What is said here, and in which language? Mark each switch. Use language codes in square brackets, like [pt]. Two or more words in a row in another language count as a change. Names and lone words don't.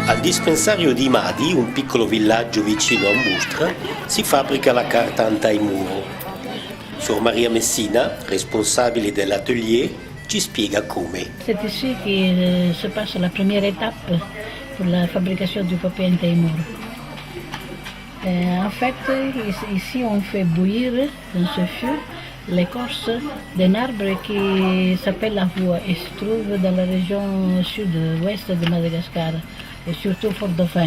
[it] dispensario di Madi, un piccolo villaggio vicino a Mustra, si fabbrica la carta anti-muro. Suor Maria Messina, responsabile dell'atelier, ci spiega come. [fr] C'est ici que se passe la première étape pour la fabrication du papier anti-muro. En fait, ici on fait bouillir dans ce feu l'écorce d'un arbre qui s'appelle la voie et se trouve dans la région sud-ouest de Madagascar et surtout Fort-Dauphin.